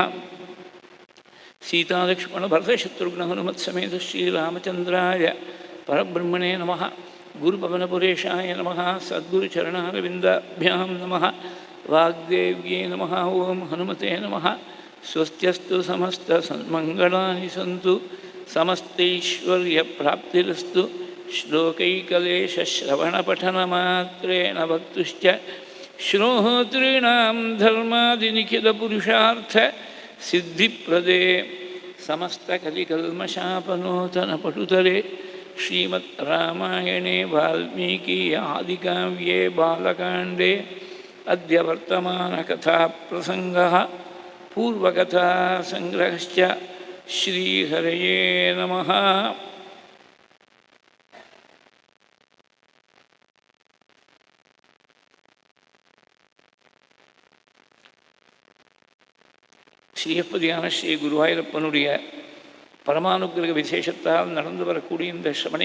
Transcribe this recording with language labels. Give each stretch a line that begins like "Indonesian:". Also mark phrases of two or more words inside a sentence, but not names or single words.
Sanskrit: सीतालक्ष्मण भरतशत्रुघ्न हनुमत् समेत श्रीरामचन्द्राय परब्रह्मणे नमः. गुरुपवनपुरेशाय नमः। सद्गुरुचरणारविन्दाभ्यां नमः. वाग्देव्यै नमः। ओं हनुमते नमः. स्वस्त्यस्तु समस्तसन्मङ्गलानि सन्तु समस्तैश्वर्यप्राप्तिरस्तु. श्लोकैकलेशश्रवणपठनमात्रेण वक्तुश्च श्रोतॄणां धर्मादिनिखिलपुरुषार्थ सिद्धिप्रदे समस्तकलिकल्मषापनोतनपटुतरे श्रीमद् रामायणे वाल्मीकि आदिकाव्ये बालकाण्डे अद्य वर्तमानकथाप्रसङ्गः पूर्वकथासङ्ग्रहश्च. श्रीहरये नमः.
Tamil: ஸ்ரீயப்பதியான ஸ்ரீ குருவாயூரப்பனுடைய பரமானுக்கிரக விசேஷத்தால் நடந்து வரக்கூடிய இந்த ஸ்ரவண